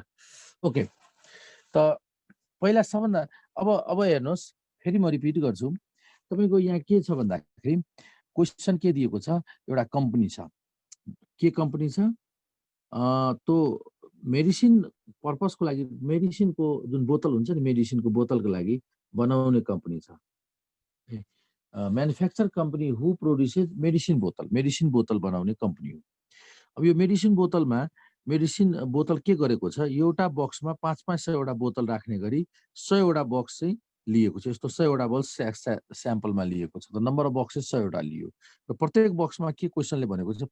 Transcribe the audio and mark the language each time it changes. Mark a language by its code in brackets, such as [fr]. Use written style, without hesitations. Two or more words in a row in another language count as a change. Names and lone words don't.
[ne] ओके, त पहिला सबभन्दा अब हेर्नुहोस्, फेरि म रिपिट गर्छु। तपाईको यहाँ के छ भन्दाखेरि क्वेसन के दिएको छ? एउटा कम्पनी छ। के कम्पनी छ? तो मेडिसिन पर्पसको लागि, मेडिसिनको जुन बोतल हुन्छ नि, मेडिसिनको बोतलको लागि बनाउने कम्पनी छ। [en] manufacture company who produces medicine [ne] बोतल बनाउने कंपनी हो। अब यो मेडिसिन बोतलमा मेडिसिन बोतल के गरेको छ? एउटा बक्समा 500 वटा बोतल राख्ने गरी 100 वटा बक्स चाहिँ लिएको छ। यस्तो 100 वटा बक्स स्याम्पलमा लिएको छ। त [en] number of boxes [ne] 100 वटा लियो र प्रत्येक बक्समा के क्वेशनले भनेको छ?